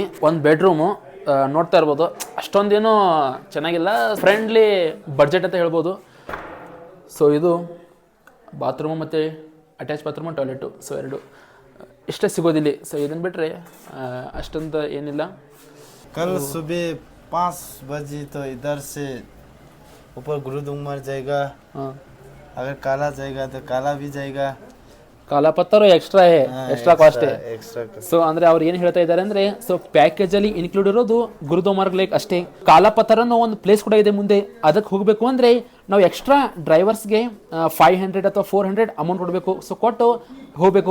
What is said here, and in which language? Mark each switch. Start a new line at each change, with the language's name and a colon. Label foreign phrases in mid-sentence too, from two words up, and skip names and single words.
Kannada: ಒಂದು ಬೆಡ್ರೂಮು ನೋಡ್ತಾ ಇರ್ಬೋದು, ಅಷ್ಟೊಂದೇನೂ ಚೆನ್ನಾಗಿಲ್ಲ,
English: friendly budget
Kannada: ಅಂತ ಹೇಳ್ಬೋದು. ಸೊ ಇದು ಬಾತ್ರೂಮು ಮತ್ತು
English: attach bathroom toilet
Kannada: ಸೊ ಎರಡು ಇಷ್ಟೇ ಸಿಗೋದಿಲ್ಲಿ. ಸೊ ಇದನ್ನು ಬಿಟ್ಟರೆ ಅಷ್ಟೊಂದು ಏನಿಲ್ಲ.
Hindi: कल सुबह 5 बजे तो इधर से ऊपर गुरुदुम्बर जाएगा. ಹಾಂ, अगर काला जाएगा तो काला भी जाएगा.
English: ಕಾಲಾಪತ್ತರು extra cost एक्स्ट्रा
Kannada: ಸೊ ಅಂದ್ರೆ ಅವ್ರು ಏನು ಹೇಳ್ತಾ ಇದ್ದಾರೆ ಅಂದ್ರೆ ಸೊ ಪ್ಯಾಕೇಜ್ ಅಲ್ಲಿ ಇನ್ಕ್ಲೂಡ್ ಇರೋದು ಗುರುದೋಮಾರ್ಗ್ ಲೇಕ್ ಅಷ್ಟೇ. ಕಾಲಾಪತ್ತರ ಅನ್ನೋ ಒಂದು ಪ್ಲೇಸ್ ಕೂಡ ಇದೆ ಮುಂದೆ, ಅದಕ್ಕೆ ಹೋಗಬೇಕು ಅಂದ್ರೆ ನಾವು ಎಕ್ಸ್ಟ್ರಾ ಡ್ರೈವರ್ಸ್ಗೆ 500 ಅಥವಾ 400 ಅಮೌಂಟ್ ಕೊಡಬೇಕು. ಸೊ ಕೊಟ್ಟು ಹೋಗಬೇಕು.